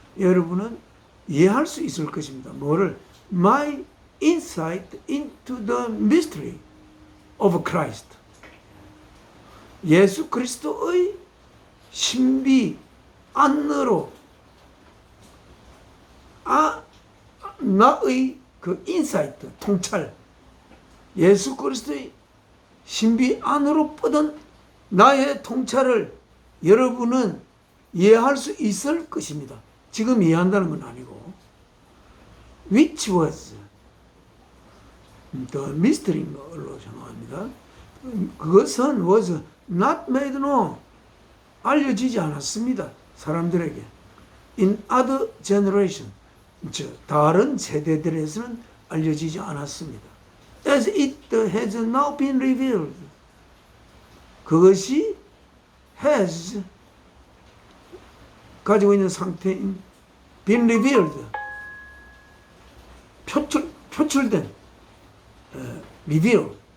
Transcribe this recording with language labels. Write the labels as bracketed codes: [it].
[ko] 여러분은 이해할 수 있을 것입니다. 뭐를? [en] My insight into the mystery of Christ. [ko] 예수 그리스도의 신비 안으로 나의 그 인사이트, 통찰, 예수 그리스도의 신비 안으로 뻗은 나의 통찰을 여러분은 이해할 수 있을 것입니다. 지금 이해한다는 건 아니고 [en] which was the mystery [ko] 인 걸로 생각합니다. 그것은 [en] was not made known, [ko] 알려지지 않았습니다. 사람들에게. [en] in other generation, [ko] 즉 다른 세대들에서는 알려지지 않았습니다. [en] as it has now been revealed, [ko] 그것이 [en] has [ko] 가지고 있는 상태인 [en] been revealed, [ko] 표출된 [en] reveal